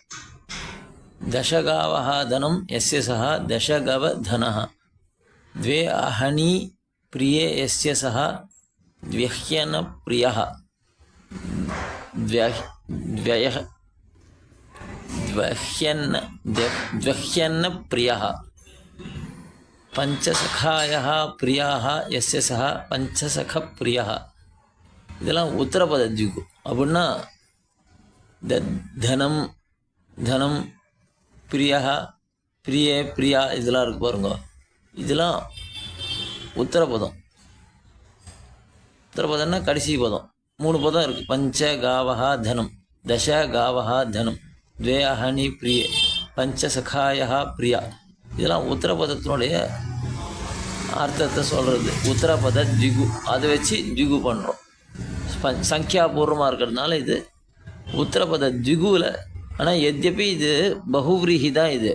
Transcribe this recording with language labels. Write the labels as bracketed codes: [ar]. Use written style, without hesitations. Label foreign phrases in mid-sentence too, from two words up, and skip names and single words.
[sa] दशगावः धनम् यस्य सः दशगव धनः. द्वे अहनी प्रिये यस्य सः द्व्यह्यन प्रियः. द्व्यह्यन प्रियः. पञ्चसखायः प्रियाः यस्य सः पञ्चसख प्रिया. [ta] இதெல்லாம் உத்தரபத த்விகு. அப்படின்னா [sa] धनम् धनम् प्रिया प्रिये प्रिया [ta] இதெல்லாம் இருக்கு பாருங்க. இதெல்லாம் உத்தரபதம். உத்தரபதம்னா கடைசி பதம். 3 பதம் இருக்குது. [sa] पञ्च गावः धनम्, दश गावः धनम्, द्वे अहनी प्रिये, पञ्चसखाया प्रिया. [ta] இதெல்லாம் உத்தரபதத்தினுடைய அர்த்தத்தை சொல்கிறது. உத்தரபத த்விகு. அதை வச்சு த்விகு பண்ணுறோம். சங்கியாபூர்வமாக இருக்கிறதுனால இது உத்தரபத த்விகுவில். ஆனால் எத்யபி இது பகுவிரீஹி தான் இது.